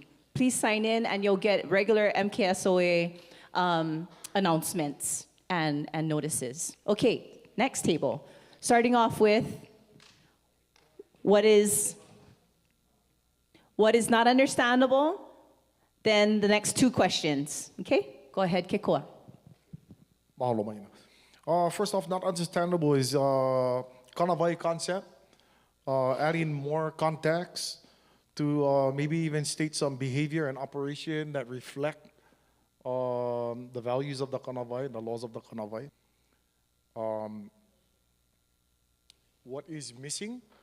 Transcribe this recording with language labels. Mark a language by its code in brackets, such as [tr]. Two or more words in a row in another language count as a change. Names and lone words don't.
[en] Please sign in, and you'll get regular MKSOA announcements and notices. Okay, next table. Starting off with what is not understandable, then the next 2 questions. Okay, go ahead, Kekoa. [haw] Mahalo maina. [en] First off, not understandable is kanawai concept, adding more context to maybe even state some behavior and operation that reflect the values of the kanawai, the laws of the kanawai. What is missing?